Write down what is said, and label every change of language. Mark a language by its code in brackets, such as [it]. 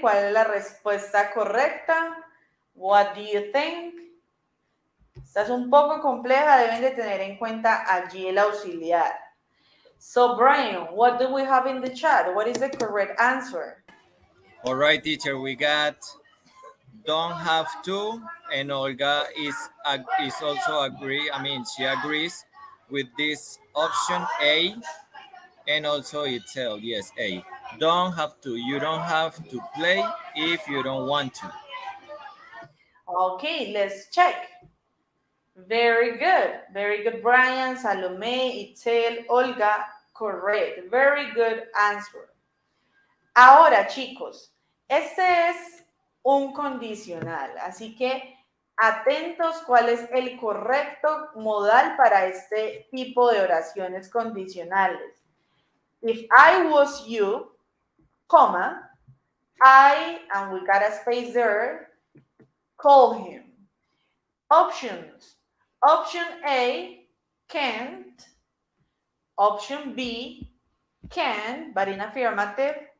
[es] ¿Cuál es la respuesta correcta? [en] What do you think? [es] Esta es un poco compleja, deben de tener en cuenta allí el auxiliar. [en] So, Brian, what do we have in the chat? What is the correct answer? All right, teacher, we got don't have to, and Olga is also agree. I mean, she agrees with this option A, and also itself. Yes, A. Don't have to. You don't have to play if you don't want to. Okay, let's check. Very good. Very good, Brian, Salome, Itzel, Olga. Correct. Very good answer. [es] Ahora, chicos, este es un condicional, así que atentos cuál es el correcto modal para este tipo de oraciones condicionales. [en] If I was you, comma, I, and we got a space there, call him. Options. Option A, can't. Option B, can, but in affirmative.